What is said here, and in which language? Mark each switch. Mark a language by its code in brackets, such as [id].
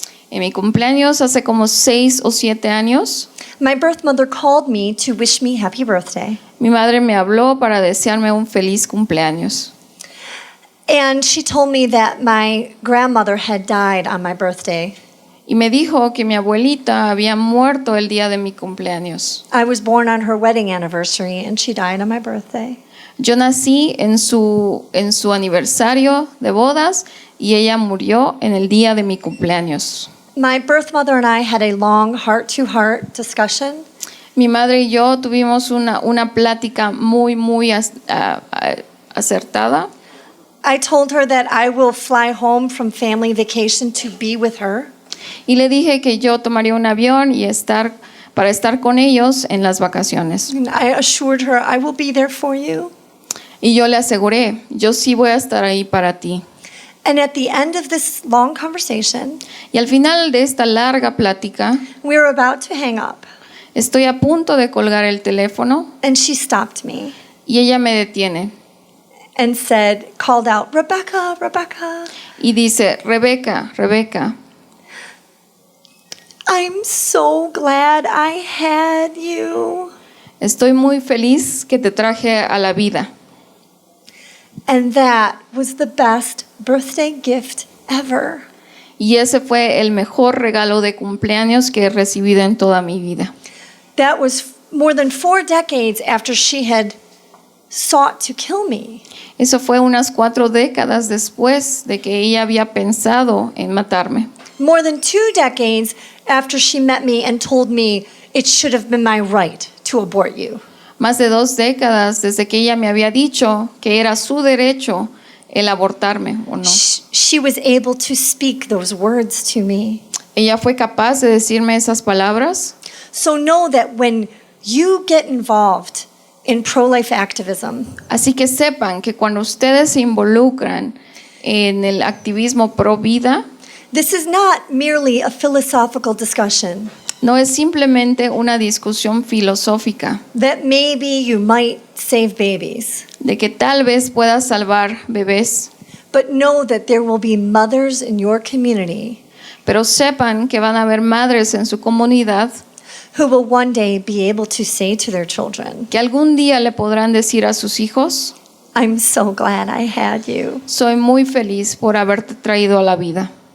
[es] En mi cumpleaños hace como 6 o 7 años, [en] my birth mother called me to wish me happy birthday. [es] mi madre me habló para desearme un feliz cumpleaños. [en] And she told me that my grandmother had died on my birthday. [es] Y me dijo que mi abuelita había muerto el día de mi cumpleaños. [en] I was born on her wedding anniversary and she died on my birthday. [es] Yo nací en su aniversario de bodas y ella murió en el día de mi cumpleaños. [en] My birth mother and I had a long heart-to-heart discussion. [es] Mi madre y yo tuvimos una plática muy acertada. [en] I told her that I will fly home from family vacation to be with her. [es] Y le dije que yo tomaría un avión para estar con ellos en las vacaciones. [en] And I assured her I will be there for you. [es] Y yo le aseguré, yo sí voy a estar ahí para ti. [en] And at the end of this long conversation, [es] Y al final de esta larga plática, [en] we were about to hang up. [es] estoy a punto de colgar el teléfono [en] And she stopped me [es] y ella me detiene [en] and called out, Rebecca, Rebecca. [es] y dice, Rebeca, Rebeca, [en] I'm so glad I had you. [es] estoy muy feliz que te traje a la vida. [en] And that was the best birthday gift ever. [es] Y ese fue el mejor regalo de cumpleaños que he recibido en toda mi vida. [en] That was more than 4 decades after she had sought to kill me. [es] Eso fue unas 4 décadas después de que ella había pensado en matarme. [en] More than 2 decades after she met me and told me it should have been my right to abort you. [es] Más de 2 décadas desde que ella me había dicho que era su derecho el abortarme o no. [en] She was able to speak those words to me. [es] Ella fue capaz de decirme esas palabras. [en] So know that when you get involved in pro-life activism, [es] Así que sepan que cuando ustedes se involucran en el activismo pro vida, [en] this is not merely a philosophical discussion [es] no es simplemente una discusión filosófica [en] that maybe you might save babies, [es] de que tal vez puedas salvar bebés, [en] but know that there will be mothers in your community [es] pero sepan que van a haber madres en su comunidad [en] who will one day be able to say to their children, [es] que algún día le podrán decir a sus hijos, [en] I'm so glad I had you. [es] soy muy feliz por haberte traído a la vida.